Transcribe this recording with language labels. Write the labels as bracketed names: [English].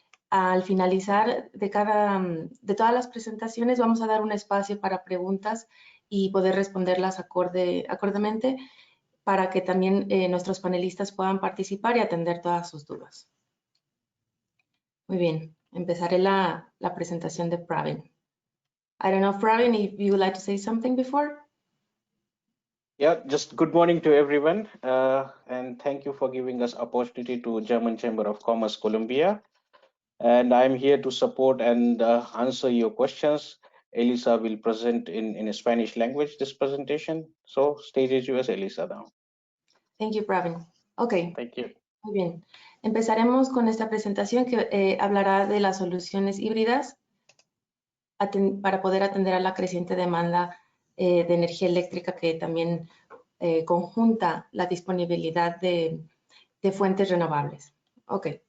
[Spanish] Al finalizar de todas las presentaciones, vamos a dar un espacio para preguntas y poder responderlas acordemente, para que también nuestros panelistas puedan participar y atender todas sus dudas. Muy bien, empezaré la presentación de Pravin. [English] I don't know, Pravin, if you would like to say something before? Yeah, just good morning to everyone, and thank you for giving us opportunity to German Chamber of Commerce Colombia. And I'm here to support and answer your questions. Elisa will present in Spanish language this presentation. So stage is yours, Elisa, now. Thank you, Pravin. Okay. Thank you. [Spanish] Muy bien. Empezaremos con esta presentación que hablará de las soluciones híbridas para poder atender a la creciente demanda de energía eléctrica que también conjunta la disponibilidad de fuentes renovables. Ok.